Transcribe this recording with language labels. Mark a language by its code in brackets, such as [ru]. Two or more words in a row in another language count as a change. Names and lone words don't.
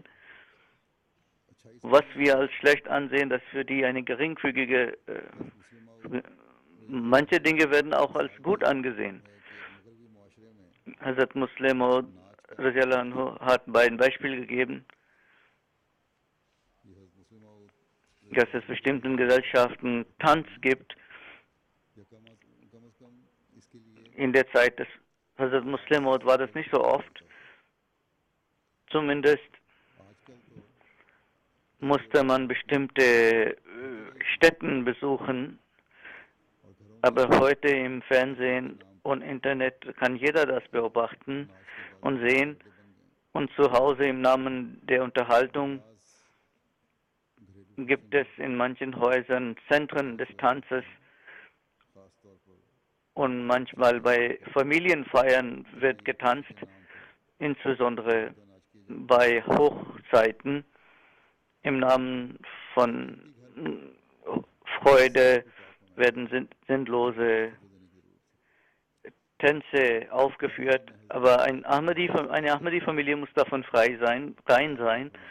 [de] Was wir als schlecht ansehen, das für die eine geringfügige, manche Dinge werden auch als gut angesehen. Hazrat Muslim Maud hat ein Beispiel gegeben. dass es bestimmten Gesellschaften Tanz gibt. [ur] या कम अज कम इसके लिए [de] In der Zeit des Hazrat Muslim Maud war das nicht so oft. Zumindest [ur] आजकल तो [de] musste man bestimmte Stätten besuchen, [ur] और घरों [de] aber heute im Fernsehen und Internet kann jeder das beobachten und sehen. Und zu Hause im Namen der Unterhaltung gibt es in manchen Häusern Zentren des Tanzes [ur] खास तौर पर [de] und manchmal bei Familienfeiern wird getanzt, insbesondere bei Hochzeiten im Namen von Freude werden sinnlose Tänze aufgeführt, aber eine Ahmadi-Familie muss davon rein sein.